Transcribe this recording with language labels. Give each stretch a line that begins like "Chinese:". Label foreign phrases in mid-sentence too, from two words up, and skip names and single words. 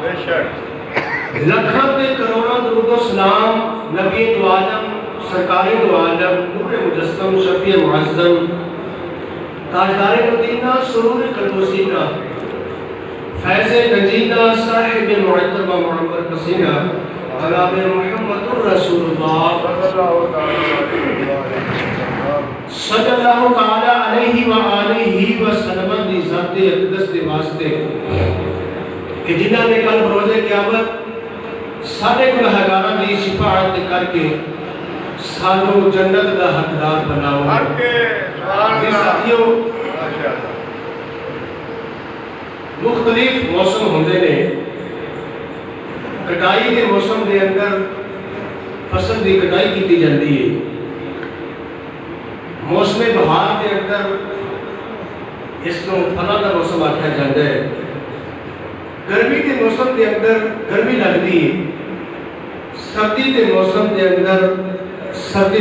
Punjabi: لکھاں تے کروڑاں
Urdu: درود و سلام نبی دو عالم سرکار دو عالم نور مجسم شفیع معظم تاجدار مدینہ سرور قلب سینہ فیض گنجینہ صاحب معطر و معمر پسینہ جناب محمد رسول اللہ
Arabic: صلى الله تعالى عليه وآله وسلم
Punjabi: دی ذات اقدس دے واسطے کہ جنہاں نے کل روز قیامت سارے گنہگاراں دی شفاعت کرکے سانوں جنت دا حقدار بناؤ ساتھیوں مختلف موسم ہوندے نے
Urdu: کٹائی کے موسم کے اندر فصل کی کٹائی کی جاتی ہے موسم بہار کے اندر اسکو پھلوں کا موسم آکھیا جاتا ہے گرمی کے موسم کے اندر گرمی لگتی ہے سردی کے موسم کے اندر سردی